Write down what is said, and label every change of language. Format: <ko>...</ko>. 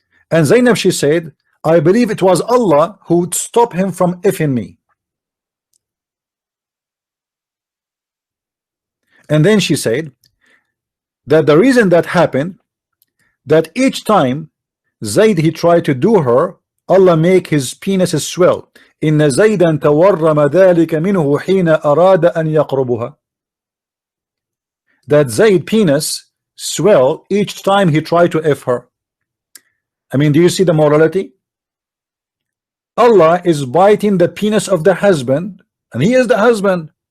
<en>And Zainab, she said, I believe it was Allah who would stop him from effing me. And then she said that the reason that happened, that each time Zaid he tried to do her, Allah make his penis swell.</en> <ar>إن زيدا تورم ذلك منه حين أراد أن يقربها.</ar> <en>That Zaid penis swell each time he tried to F her. I mean, do you see the morality? Allah is biting the penis of the husband, and he is the husband.</en>